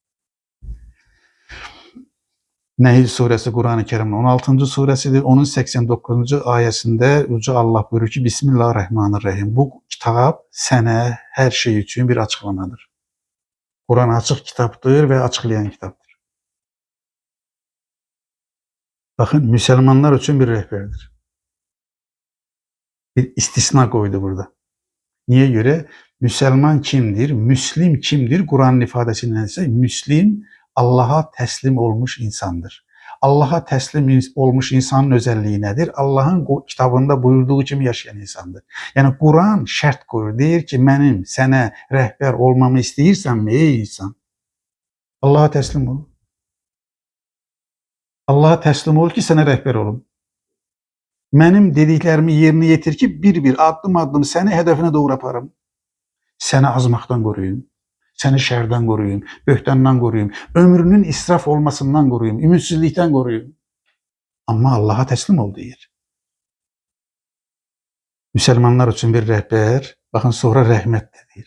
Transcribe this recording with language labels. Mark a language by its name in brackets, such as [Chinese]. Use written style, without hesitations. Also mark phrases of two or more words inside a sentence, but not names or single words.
[Azerbaijani] Nəhl surəsi Quran-ı Kərimin 16-cı surəsidir. Onun 89-cu ayəsində Yüce Allah buyurur ki, Bismillahirrahmanirrahim. Bu kitab sənə hər şey üçün bir açıqlamadır. Quran açıq kitabdır və açıqlayan kitabdır. [Turkish] Bakın, Müslümanlar için bir rehberdir. Bir istisna koydu burada. Niye göre? Müslüman kimdir? Müslim kimdir? Kur'an'ın ifadesinden ise Müslim Allah'a teslim olmuş insandır. Allah'a teslim olmuş insanın özelliği nedir? Allah'ın kitabında buyurduğu gibi yaşayan insandır. [Azerbaijani] Yani Kur'an şart koyur. Deyir ki, [Turkish] benim sana rehber olmamı [Azerbaijani] istəyirsən mi ey insan? Allah'a teslim ol. Allah'a teslim ol ki sənə rəhbər olum. Mənim dediklərimi yerinə yetir ki, bir-bir, addım-addım səni hədəfinə doğru aparım. Səni azmaqdan qoruyum, səni şərdən qoruyum, böhtandan qoruyum, ömrünün israf olmasından qoruyum, ümidsizlikdən qoruyum. Amma Allah'a teslim ol deyir. Müslümanlar üçün bir rəhbər, baxın sonra rəhmət də deyir.